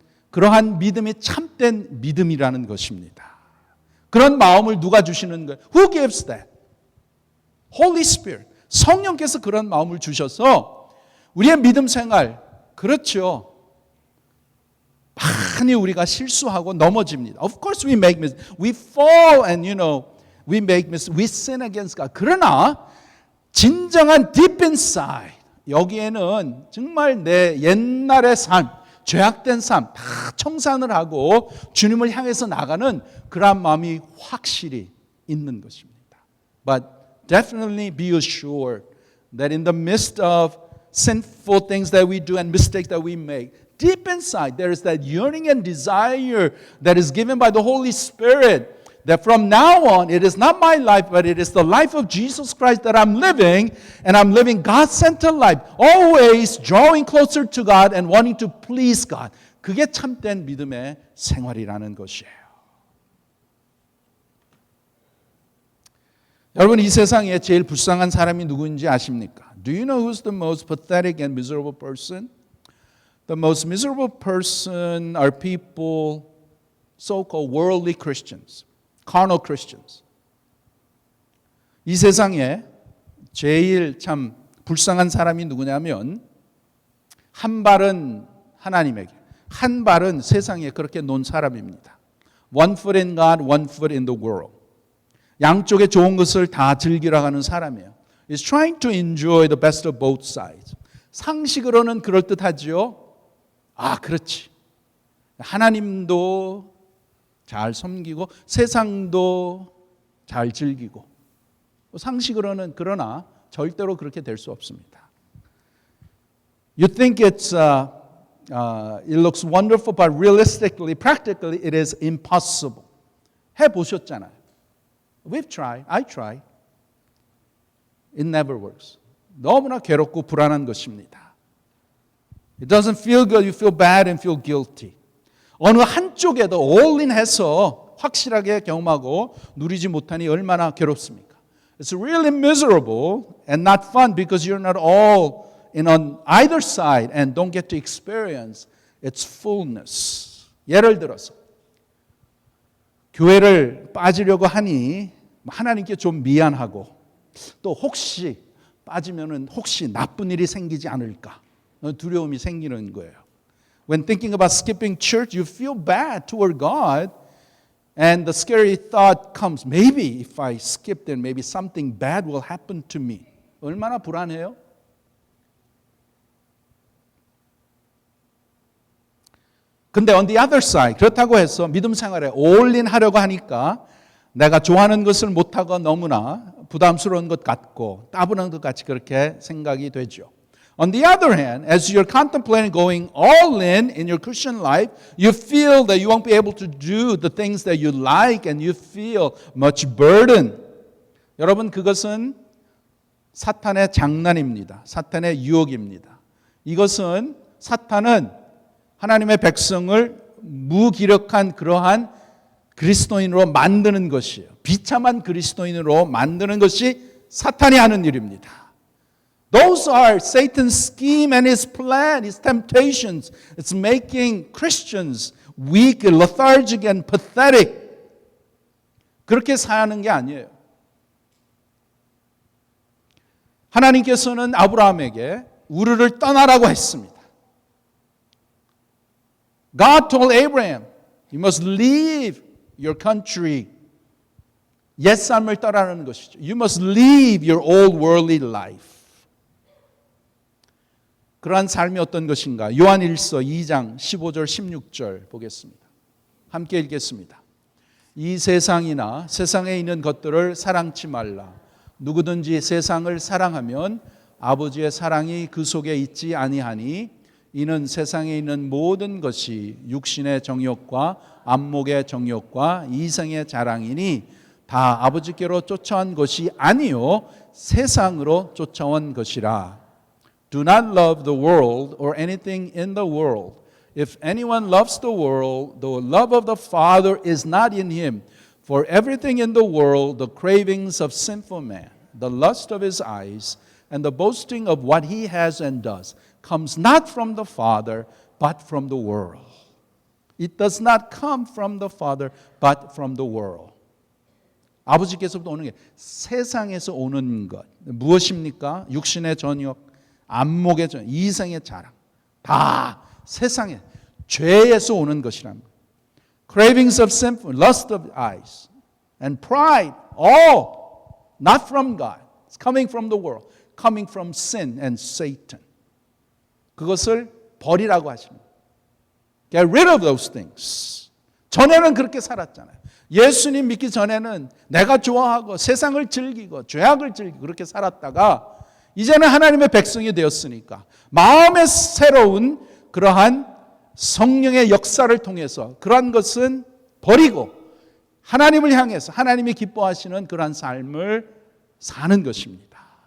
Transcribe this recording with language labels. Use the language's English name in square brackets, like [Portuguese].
[Korean] 그러한 믿음이 참된 믿음이라는 것입니다. 그런 마음을 누가 주시는 거예요? [English] Who gives that? Holy Spirit. [Korean] 성령께서 그런 마음을 주셔서 우리의 믿음 생활, 그렇죠. 많이 우리가 실수하고 넘어집니다. [English] Of course we make mistakes. We fall and we make mistakes. We sin against God. [Korean] 그러나 진정한 [English] deep inside [Korean] 여기에는 정말 내 옛날의 삶, 죄악된 삶 다 청산을 하고 주님을 향해서 나가는 그런 마음이 확실히 있는 것입니다. [English] But definitely be assured that in the midst of sinful things that we do and mistakes that we make, deep inside there is that yearning and desire that is given by the Holy Spirit that from now on it is not my life but it is the life of Jesus Christ that I'm living, and I'm living God-centered life, always drawing closer to God and wanting to please God. [Korean] 그게 참된 믿음의 생활이라는 것이에요. 여러분, 이 세상에 제일 불쌍한 사람이 누구인지 아십니까? [English] Do you know who's the most pathetic and miserable person? The most miserable person are people, so-called worldly Christians, carnal Christians. [Korean] 이 세상에 제일 참 불쌍한 사람이 누구냐면 한 발은 하나님에게, 한 발은 세상에 그렇게 놓은 사람입니다. [English] One foot in God, one foot in the world. [Korean] 양쪽의 좋은 것을 다 즐기러 가는 사람이에요. [English] Is trying to enjoy the best of both sides. [Korean] 상식으로는 그럴듯하지요. 아, 그렇지. 하나님도 잘 섬기고 세상도 잘 즐기고. 상식으로는 그러나 절대로 그렇게 될 수 없습니다. [English] You think it looks wonderful, but realistically, practically, it is impossible. [Korean] 해보셨잖아요. [English] We've tried. I tried. It never works. [Korean] 너무나 괴롭고 불안한 것입니다. [English] It doesn't feel good. You feel bad and feel guilty. [Korean] 어느 한쪽에도 all in 해서 확실하게 경험하고 누리지 못하니 얼마나 괴롭습니까? [English] It's really miserable and not fun because you're not all in on either side and don't get to experience its fullness. [Korean] 예를 들어서 교회를 빠지려고 하니 하나님께 좀 미안하고 또 혹시 빠지면은 혹시 나쁜 일이 생기지 않을까 두려움이 생기는 거예요. [English] When thinking about skipping church, you feel bad toward God, and the scary thought comes, maybe if I skip then maybe something bad will happen to me. [Korean] 얼마나 불안해요? 근데 [English] on the other side, [Korean] 그렇다고 해서 믿음 생활에 all-in 하려고 하니까 내가 좋아하는 것을 못하고 너무나 부담스러운 것 같고 따분한 것 같이 그렇게 생각이 되죠. [English] On the other hand, as you're contemplating going all in your Christian life, you feel that you won't be able to do the things that you like and you feel much burden. [Korean] 여러분, 그것은 사탄의 장난입니다. 사탄의 유혹입니다. 이것은 사탄은 하나님의 백성을 무기력한 그러한 그리스도인으로 만드는 것이에요. 비참한 그리스도인으로 만드는 것이 사탄이 하는 일입니다. [English] Those are Satan's scheme and his plan, his temptations. It's making Christians weak, lethargic, and pathetic. [Korean] 그렇게 사는 게 아니에요. 하나님께서는 아브라함에게 우르를 떠나라고 했습니다. [English] God told Abraham, you must leave your country. [Korean] 옛 삶을 떠나는 것이죠. [English] You must leave your old worldly life. [Korean] 그러한 삶이 어떤 것인가? 요한일서 2장 15절 16절 보겠습니다. 함께 읽겠습니다. 이 세상이나 세상에 있는 것들을 사랑치 말라. 누구든지 세상을 사랑하면 아버지의 사랑이 그 속에 있지 아니하니 이는 세상에 있는 모든 것이 육신의 정욕과 안목의 정욕과 이성의 자랑이니 다 아버지께로 쫓아온 것이 아니요 세상으로 쫓아온 것이라. [English] Do not love the world or anything in the world. If anyone loves the world, the love of the Father is not in him. For everything in the world, the cravings of sinful man, the lust of his eyes, and the boasting of what he has and does, comes not from the Father, but from the world. It does not come from the Father, but from the world. [Korean] 아버지께서부터 오는 게 세상에서 오는 것. 무엇입니까? 육신의 전욕, 안목의 전욕, 이성의 자랑. 다 세상에 죄에서 오는 것이랍니다. [English] Cravings of sinful, lust of eyes, and pride, all not from God. It's coming from the world, coming from sin and Satan. [Korean] 그것을 버리라고 하십니다. [English] Get rid of those things. [Korean] 전에는 그렇게 살았잖아요. 예수님 믿기 전에는 내가 좋아하고 세상을 즐기고 죄악을 즐기고 그렇게 살았다가 이제는 하나님의 백성이 되었으니까 마음의 새로운 그러한 성령의 역사를 통해서 그러한 것은 버리고 하나님을 향해서 하나님이 기뻐하시는 그러한 삶을 사는 것입니다.